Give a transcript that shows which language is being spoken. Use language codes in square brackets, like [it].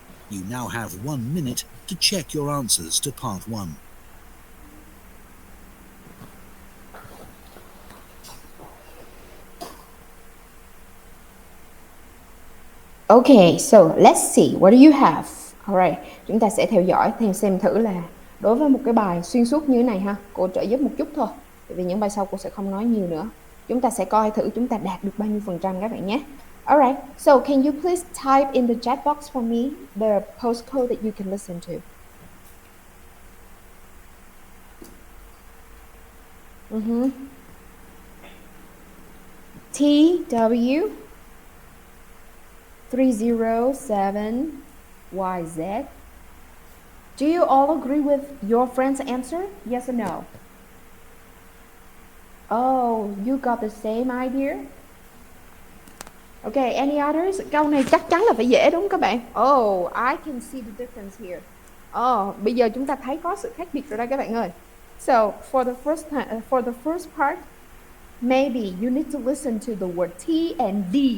[en] You now have 1 minute to check your answers to part 1. Okay, so let's see. What do you have? [vi] Alright, chúng ta sẽ theo dõi xem thử là đối với một cái bài xuyên suốt như thế này ha, cô trợ giúp một chút thôi. Tại vì những bài sau cô sẽ không nói nhiều nữa. Chúng ta sẽ coi thử chúng ta đạt được bao nhiêu phần trăm các bạn nhé. [en] Alright, so can you please type in the chat box for me the postcode that you can listen to? TW 307YZ. Do you all agree with your friend's answer? Yes or no? Oh, you got the same idea? Okay, any others? [vi] Câu này chắc chắn là phải dễ đúng không các bạn? [en] Oh, I can see the difference here. [vi] Oh, bây giờ chúng ta thấy có sự khác biệt rồi đây các bạn ơi. [en] So, for the first part, maybe you need to listen to the word T and D.